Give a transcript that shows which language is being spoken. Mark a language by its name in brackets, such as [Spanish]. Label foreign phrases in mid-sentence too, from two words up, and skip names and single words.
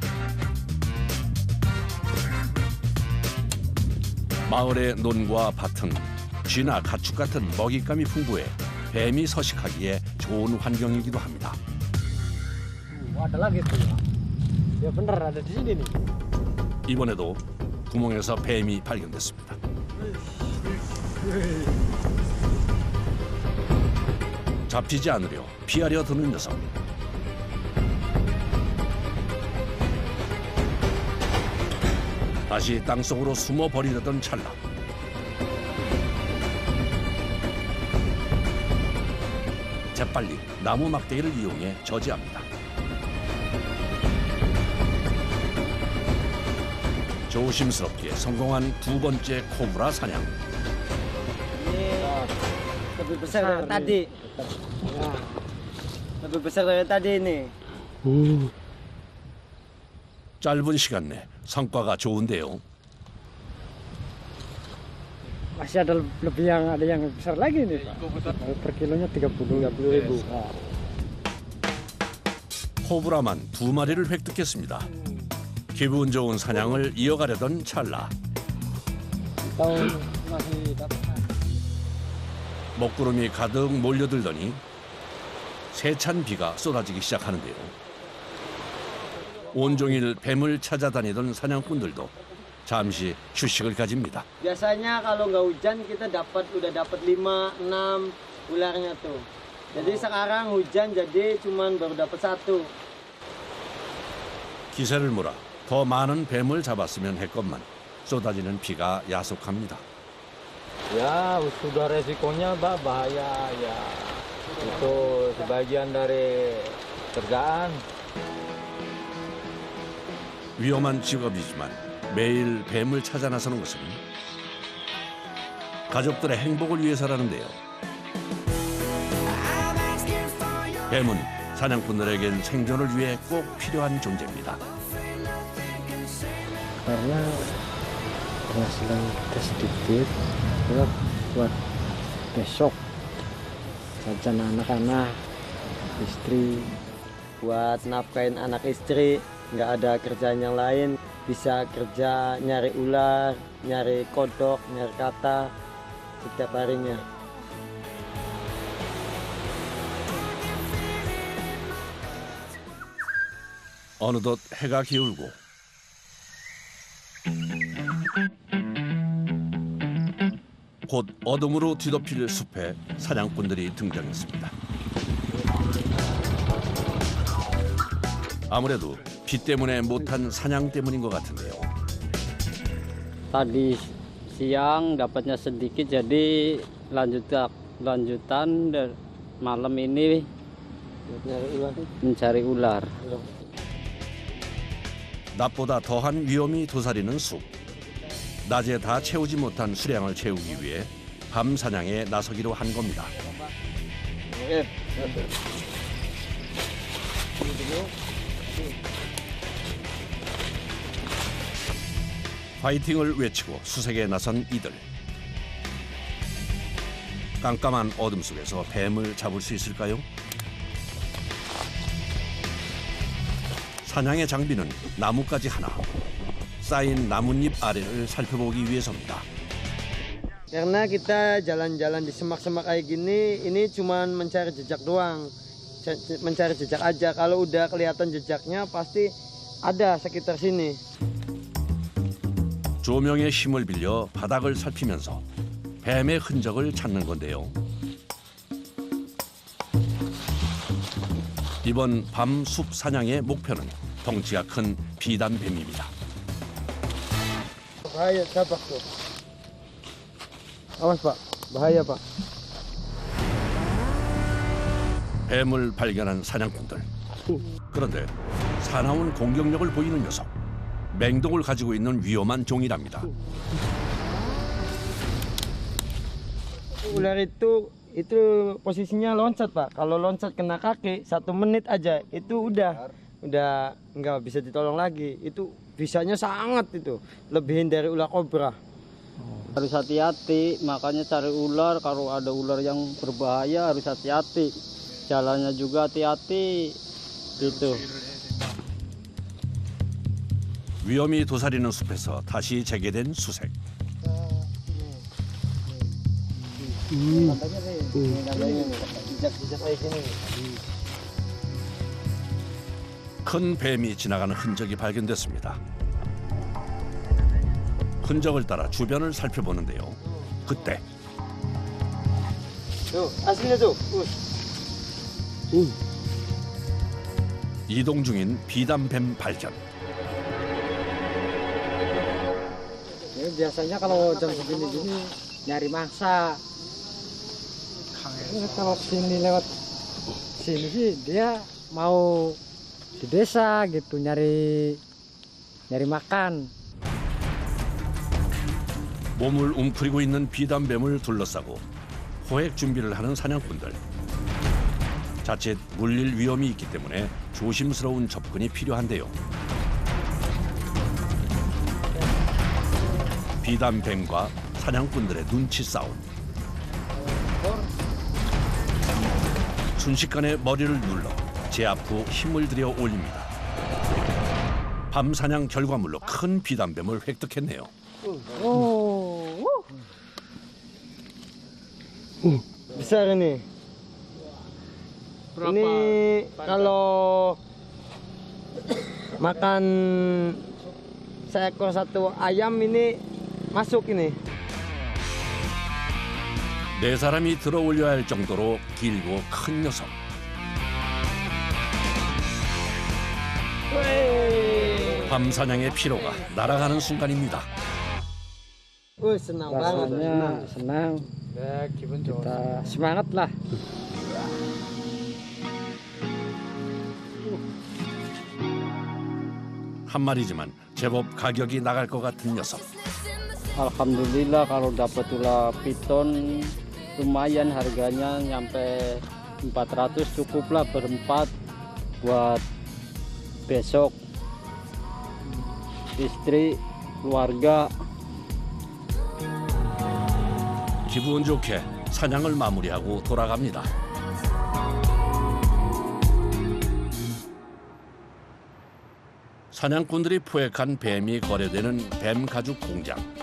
[Korean] 마을의 논과 밭은 쥐나 가축 같은 먹잇감이 풍부해 뱀이 서식하기에 좋은 환경이기도 합니다. [Indonesian] Ada lagi tuh ya. Ya bener ada di sini nih. [Korean] 이번에도 구멍에서 뱀이 발견됐습니다. 잡히지 않으려 피하려 드는 녀석. 다시 땅속으로 숨어 버리려던 찰나. 재빨리 나무 막대기를 이용해 저지합니다. 조심스럽게 성공한 두 번째 코브라 사냥. [Indonesian] Lebih besar dari tadi. Lebih besar dari tadi ini. [Korean] 짧은 시간 내 성과가 좋은데요. [Indonesian] Masih ada lebih ada yang besar lagi nih Pak. Per kilonya 30.000. [Korean] 코브라만 2마리를 획득했습니다. 기분 좋은 사냥을 이어가려던 찰나 [Indonesian] Tahun masih dapat. [Korean] 먹구름이 가득 몰려들더니 세찬 비가 쏟아지기 시작하는데요. 온종일 뱀을 찾아다니던 사냥꾼들도 잠시 휴식을 가집니다. [Indonesian] Biasanya kalau nggak hujan kita udah dapat 5, 6 ularnya tuh. Jadi sekarang hujan jadi cuman baru dapat 1. [Korean] 기세를 몰아 더 많은 뱀을 잡았으면 했건만 쏟아지는 비가 야속합니다. [Indonesian] Ya sudah resikonya bahaya ya. Itu sebagian dari kerjaan. [Korean] 위험한 직업이지만 매일 뱀을 찾아 나서는 것은 가족들의 행복을 위해서라는데요. 뱀은 사냥꾼들에겐 생존을 위해 꼭 필요한 존재입니다. [Indonesian] Karena penghasilan kita sedikit, kita buat besok jajan anak-anak, istri. Buat nafkain anak istri, nggak ada kerjaan yang lain. Bisa kerja nyari ular, nyari kodok, nyari kata setiap harinya. [Korean] 어느덧 해가 기울고 곧 어둠으로 뒤덮일 숲에 사냥꾼들이 등장했습니다. 아무래도 비 때문에 못한 사냥 때문인 것 같은데요. [Indonesian] Tadi siang dapatnya sedikit, jadi lanjutan dan malam ini mencari ular. [Korean] 낮보다 더한 위험이 도사리는 숲. 낮에 다 채우지 못한 수량을 채우기 위해 밤 사냥에 나서기로 한 겁니다. 파이팅을 외치고 수색에 나선 이들. 깜깜한 어둠 속에서 뱀을 잡을 수 있을까요? 사냥의 장비는 나뭇가지 하나. 쌓인 나뭇잎 아래를 살펴보기 위해서입니다. [Indonesian] Karena kita jalan-jalan di semak-semak kayak gini, ini cuman mencari jejak doang. Mencari jejak aja. Kalau udah kelihatan jejaknya pasti ada sekitar sini. [Korean] 조명의 힘을 빌려 바닥을 살피면서 뱀의 흔적을 찾는 건데요. 이번 밤 숲 사냥의 목표는 덩치가 큰 비단뱀입니다. [Indonesian] Bahaya tabak tuh. Awas Pak, bahaya Pak. [Korean] 뱀을 발견한 사냥꾼들. 그런데 사나운 공격력을 보이는 녀석. 맹독을 가지고 있는 위험한 종이랍니다. [Indonesian] Ular itu posisinya loncat Pak. Kalau loncat kena kaki 1 menit aja itu udah nggak bisa ditolong lagi. Itu bisanya sangat itu lebihin dari ular kobra. Harus hati-hati, makanya cari ular. Kalau ada ular yang berbahaya harus hati-hati. Jalannya juga hati-hati gitu. [Korean] 위험이 도사리는 숲에서 다시 재개된 수색. 큰 뱀이 지나가는 흔적이 발견됐습니다. 흔적을 따라 주변을 살펴보는데요. 그때 [Indonesian] Aslinya tuh. [Korean] 이동 중인 비단뱀 발견. [Indonesian] Ini biasanya kalau jam segini nyari mangsa. Ini kalau sini lewat sini sih dia mau di desa gitu nyari makan. [Korean] 몸을 웅크리고 있는 비단뱀을 둘러싸고 호액 준비를 하는 사냥꾼들. 자칫 물릴 위험이 있기 때문에 조심스러운 접근이 필요한데요. 비단뱀과 사냥꾼들의 눈치 싸움. 순식간에 머리를 눌러 제압 후 힘을 들여 올립니다. 밤 사냥 결과물로 큰 비단뱀을 획득했네요. [Indonesian] Besar ini. Berapa? Ini kalau makan seekor satu ayam ini masuk ini. [Korean] 네 사람이 들어 올려야 할 정도로 길고 큰 녀석. 밤 사냥의 피로가 날아가는 순간입니다. [Indonesian] Senang banget. Senang. Ya, [Korean] 기분 좋아. [Indonesian] Kita semangat lah. [Korean] 한 마리지만 제법 가격이 나갈 것 같은 녀석. [Indonesian] Alhamdulillah kalau dapat ular piton lumayan harganya nyampe 400 cukup lah berempat buat besok istri keluarga. [Korean] 기분 좋게 사냥을 마무리하고 돌아갑니다. 사냥꾼들이 포획한 뱀이 거래되는 뱀 가죽 공장.